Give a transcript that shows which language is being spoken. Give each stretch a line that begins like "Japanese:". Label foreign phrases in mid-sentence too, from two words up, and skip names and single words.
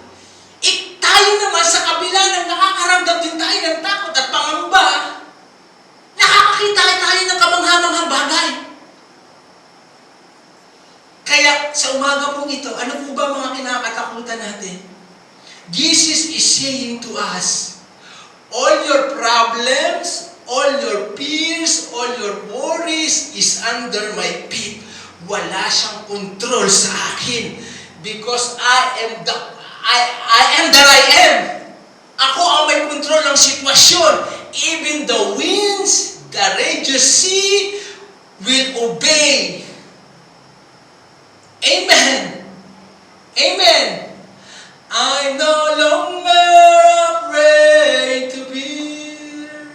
Filipino: Tayo naman sa kabila ng nakakaramdam din tayo ng takot at pangamba, nakakakita tayo ng kamangha-manghang bagay. Kaya sa umaga pong ito, ano po ba mga kinakatakutan natin?
English: Jesus is saying to us, all your problems, all your fears, all your worries is under my feet.
Filipino: Wala siyang control sa akin
English: because I am that I am.
Filipino: Ako ang may control ng sitwasyon.
English: Even the winds, the raging sea will obey. Amen. Amen. I'm no longer afraid to fear.